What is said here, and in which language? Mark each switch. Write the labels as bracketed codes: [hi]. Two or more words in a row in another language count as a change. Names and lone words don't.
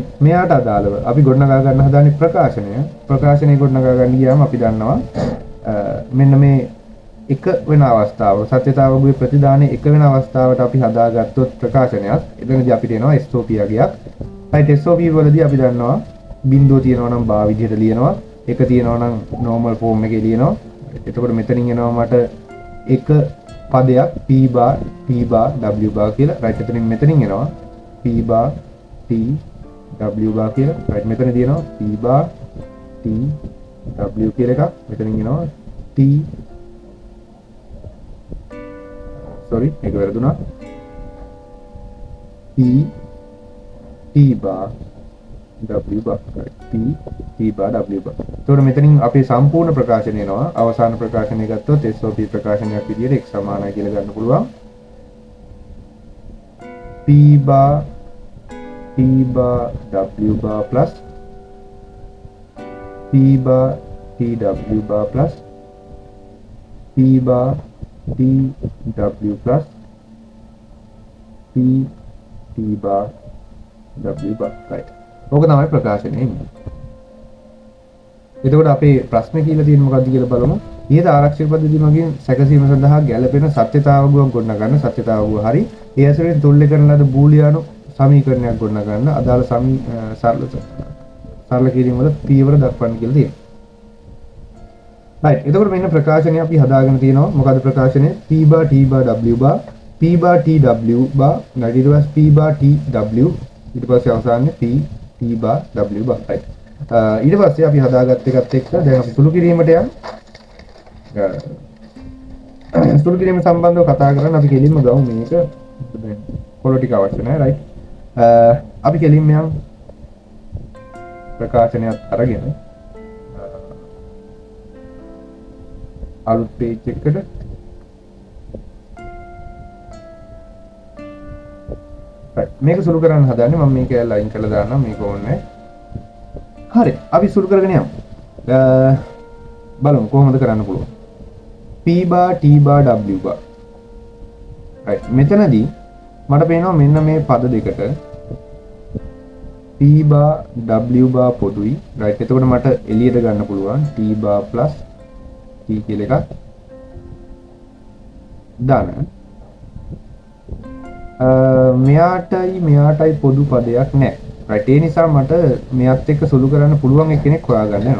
[si] මෙයාට අදාළව අපි ගොඩනගා ගන්න හදාන්නේ ප්‍රකාශනය ගොඩනගා ගන්න ගියාම අපි දන්නවා මෙන්න මේ එක වෙන අවස්ථාවක සත්‍යතාවගේ ප්‍රතිදානයේ එක වෙන අවස්ථාවට අපි හදාගත්තොත් ප්‍රකාශනයක් එතනදී අපිට එනවා SOP යගයක්. right SOP වලදී අපි දන්නවා බිඳුව තියෙනවා නම් බා විදිහට ලියනවා, එක තියෙනවා නම් [en] normal form [si] එකේ ලියනවා. එතකොට මෙතනින් එනවා මට එක පදයක් [en] p bar t bar w bar [si] කියලා. right එතනින් මෙතනින් එනවා [en] p bar t w bar [si] කියලා. right මෙතන තියෙනවා [en] p bar t w [si] කියලා එකක්. මෙතනින් එනවා [en] t sorry [si] මේක වැරදුනා [en] p t bar w bar p t bar w bar. [si] එතකොට මෙතනින් අපේ සම්පූර්ණ ප්‍රකාශනය එනවා. අවසාන ප්‍රකාශනය ගත්තොත් SOP ප්‍රකාශනයක් විදිහට x සමානයි කියලා ගන්න පුළුවන්. [en] p bar t bar w bar plus p bar t w bar plus p bar t w plus p t bar w bar. [si] right ඕක තමයි ප්‍රකාශනය එන්නේ. එතකොට අපේ ප්‍රශ්නේ කියලා තියෙන මොකක්ද කියලා බලමු. ඊට ආරක්ෂක පද්ධතිය මගින් සැකසීම සඳහා ගැළපෙන සත්‍යතාවගුවක් ගොඩනගන්න. සත්‍යතාවගුව හරි ඒ ඇසුරෙන් තුල්ලේ කරන ලද බූලියානු සමීකරණයක් ගොඩනගන්න. අදාළ සරල කිරීම වල පියවර දක්වන්න කියලා තියෙනවා. right එතකොට මෙන්න ප්‍රකාශනය අපි හදාගෙන තියෙනවා. මොකද්ද ප්‍රකාශනය? [en] p bar t bar w bar p bar t w bar [si] ඊට පස්සේ [en] p bar t w [si] ඊට පස්සේ අවසානයේ [en] p t bar w bar. [si] right ඊට පස්සේ අපි හදාගත්ත එකත් එක්ක දැන් අපි සුළු කිරීමට යමු. සුළු කිරීම සම්බන්ධව කතා කරන්න අපි කෙලින්ම ගමු මේක. දැන් පොළ ටික අවශ්‍ය නැහැ. right අපි කෙලින්ම යමු ප්‍රකාශනයක් අරගෙන අලුත් page එකකට මේක සුළු කරන්න හදන්නේ. මම මේක ලයින් කරලා දාන්නම්. මේක ඕනේ. හරි අපි සුළු කරගෙන යමු. බලමු කොහොමද කරන්න පුළුවන්. [en] p bar t bar w bar. [si] right මෙතනදී මට පේනවා මෙන්න මේ පද දෙකට [en] p bar w bar [si] පොදුයි. right එතකොට මට එළියට ගන්න පුළුවන් [en] t bar plus t [si] කියලා එකක් දාන්න. මෙයාටයි පොදු පදයක් නැහැ. right ඒ නිසා මට මෙයත් එක්ක සුළු කරන්න පුළුවන් එක්කෙනෙක් හොයාගන්න යනවා.